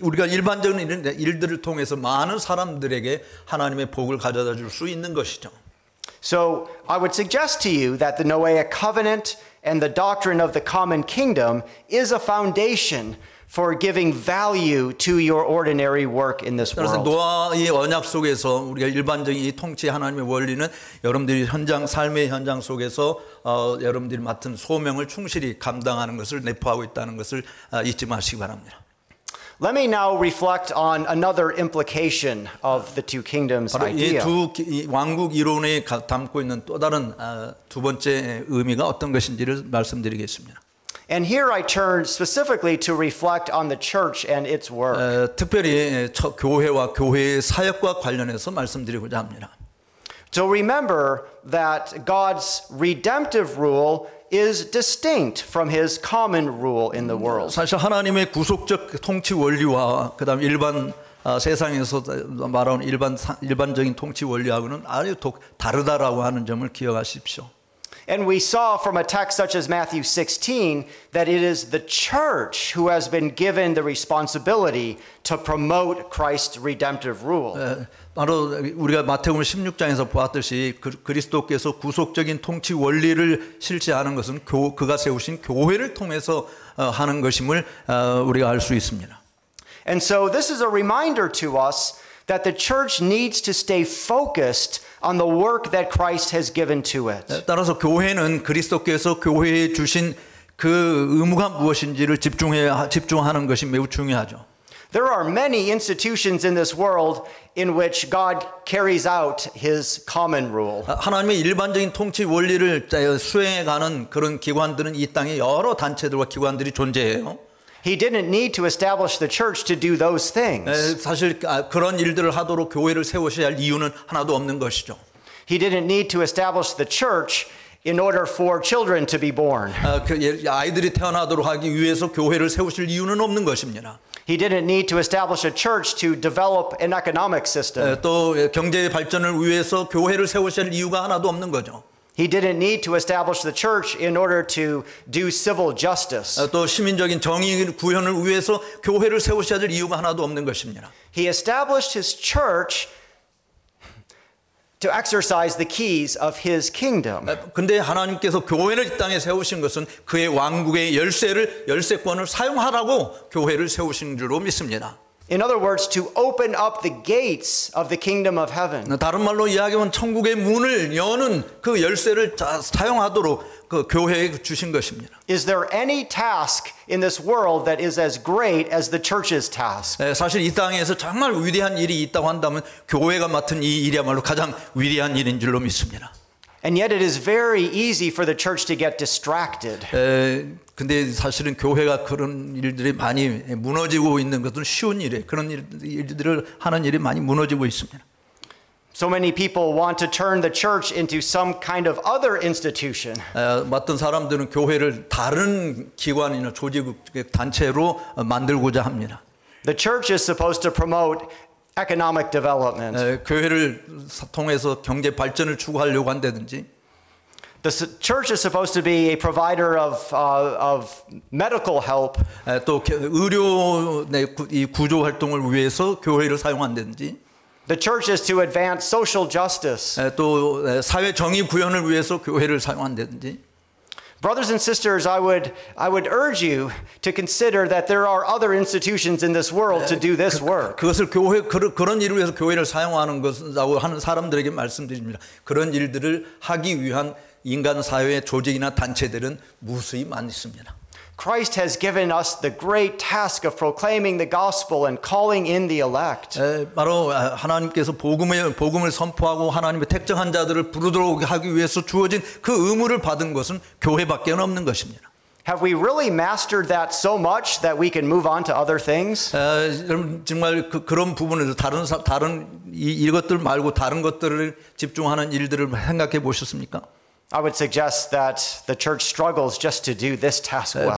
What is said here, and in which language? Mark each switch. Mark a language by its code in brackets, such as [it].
[ko] 우리가 일반적인 일들을 통해서 많은 사람들에게 하나님의 복을 가져다 줄 수 있는 것이죠. [en] So I would suggest to you that the Noahic covenant and the doctrine of the common kingdom is a foundation for giving value to your ordinary work in this [ko] 그래서 [en] world. [ko] 노아의 언약 속에서 우리가 일반적인 이 통치 하나님의 원리는 여러분들이 삶의 현장 속에서 여러분들이 맡은 소명을 충실히 감당하는 것을 내포하고 있다는 것을 잊지 마시기 바랍니다. [en] Let me now reflect on another implication of the two kingdoms idea. [ko] 이 왕국 이론에 담고 있는 또 다른 두 번째 의미가 어떤 것인지를 말씀드리겠습니다. [en] And here I turn specifically to reflect on the church and its work. [ko] 특별히 교회와 교회의 사역과 관련해서 말씀드리고자 합니다. [en] So remember that God's redemptive rule is distinct from his common rule in the world. [ko] 사실 하나님의 구속적 통치 원리와 그다음 일반 세상에서 말하는 일반적인 통치 원리하고는 아주 다르다라고 하는 점을 기억하십시오. [en] And we saw from a text such as Matthew 16 that it is the church who has been given the responsibility to promote Christ's redemptive rule. [ko] 바로 우리가 마태복음 16장에서 보았듯이 그리스도께서 구속적인 통치 원리를 실시하는 것은 그가 세우신 교회를 통해서 하는 것임을 우리가 알 수 있습니다. [en] And so this is a reminder to us that the church needs to stay focused on the work that Christ has given to it. [ko] 따라서 교회는 그리스도께서 교회에 주신 그 의무가 무엇인지를 집중하는 것이 매우 중요하죠. [en] There are many institutions in this world in which God carries out his common rule. [ko] 하나님의 일반적인 통치 원리를 수행해가는 그런 기관들은 이 땅에 여러 단체들과 기관들이 존재해요. [en] He didn't need to establish the church to do those things. [ko] 사실 그런 일들을 하도록 교회를 세우셔야 할 이유는 하나도 없는 것이죠. [en] He didn't need to establish the church in order for children to be born. [ko] 아이들이 태어나도록 하기 위해서 교회를 세우실 이유는 없는 것입니다. [en] He didn't need to establish a church to develop an economic system. [ko] 또 경제 발전을 위해서 교회를 세우셔야 할 이유가 하나도 없는 거죠. [en] He didn't need to establish the church in order to do civil justice. [ko] 또 시민적인 정의 구현을 위해서 교회를 세우셔야 될 이유가 하나도 없는 것입니다. [en] He established his church to exercise the keys of his kingdom. [ko] 근데 하나님께서 교회를 이 땅에 세우신 것은 그의 왕국의 열쇠권을 사용하라고 교회를 세우신 줄로 믿습니다. [en] In other words, to open up the gates of the kingdom of heaven. [ko] 다른 말로 이야기하면 천국의 문을 여는 그 열쇠를 사용하도록 그 교회에 주신 것입니다. [en] Is there any task in this world that is as great as the church's task? [ko] 사실 이 땅에서 정말 위대한 일이 있다고 한다면 교회가 맡은 이 일이야말로 가장 위대한 일인 줄로 믿습니다. [en] And yet it is very easy for the church to get distracted. [ko] 근데 사실은 교회가 그런 일들이 많이 무너지고 있는 것은 쉬운 일이에요. 그런 일들을 하는 일이 많이 무너지고 있습니다. [en] So many people want to turn the church into some kind of other institution. [ko] 어떤 사람들은 교회를 다른 기관이나 조직 단체로 만들고자 합니다. [en] The church is supposed to promote economic development. [ko] 교회를 통해서 경제 발전을 추구하려고 한다든지. [en] church is supposed to be a provider of medical help. [ko] 또 의료 이 구조 활동을 위해서 교회를 사용한다든지 [en] The church is to advance social justice. [ko] 또 사회 정의 구현을 위해서 교회를 사용한다든지 [en] Brothers and sisters, I would urge you to consider that there are other institutions in this world to do this work. [ko] 그것을 교회 그런 일을 위해서 교회를 사용하는 것이라고 하는 사람들에게 말씀드립니다. 그런 일들을 하기 위한 인간 사회의 조직이나 단체들은 무수히 많이 있습니다. [en] Christ has given us the great task of proclaiming the gospel and calling in the elect. [ko] 바로 하나님께서 복음을 선포하고 하나님의 택정한 자들을 부르도록 하기 위해서 주어진 그 의무를 받은 것은 교회밖에 없는 것입니다. [en] Have we really mastered that so much that we can move on to other things? [ko] 여러분 정말 그런 부분에서 다른 이것들 말고 다른 것들을 집중하는 일들을 생각해 보셨습니까? [en] I would suggest that the church struggles just to do this task well.